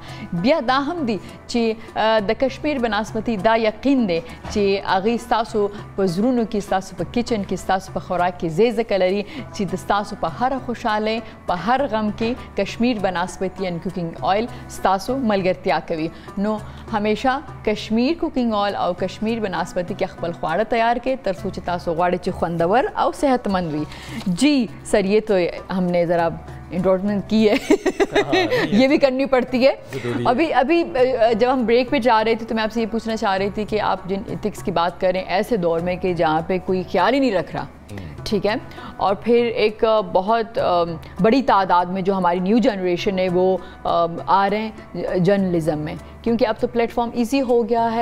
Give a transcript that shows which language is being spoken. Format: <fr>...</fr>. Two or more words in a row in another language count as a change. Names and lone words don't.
<ps>بیا دا هم دي چې د کشمیر بنسبتي دا یقین دی چې هغې ستاسو په زړونو کې، ستاسو په کچن کې، ستاسو په خوراک کې ځای ځکه لري چې د ستاسو په هره خوشحالۍ، په هر غم کې کشمیر بنسبتي ان</ps> <en>cooking oil</en> <ps>ستاسو ملګرتیا کوي. نو همیشه کشمیر</ps> <en>cooking oil</en> <ps>او کشمیر بنسبتي کې خپل خواړه تیار کړئ تر څو چې تاسو غواړئ چې خوندور او صحت مند وي.</ps> <ur>جی سر یہ تو ہم نے ذرا انٹروڈکشن کی ہے یہ بھی کرنی پڑتی ہے. ابھی جب ہم بریک پہ جا رہے تھے تو میں آپ سے یہ پوچھنا چاہ رہی تھی کہ آپ جن ایتھکس کی بات کر رہے ہیں ایسے دور میں کہ جہاں پہ کوئی خیال ہی نہیں رکھ رہا، ٹھیک ہے، اور پھر ایک بہت بڑی تعداد میں جو ہماری</ur> <en>new generation</en> <ur>ہے وہ آ رہے ہیں جرنلزم میں، کیونکہ اب تو</ur> <en>platform easy</en> <ur>ہو گیا ہے.</ur>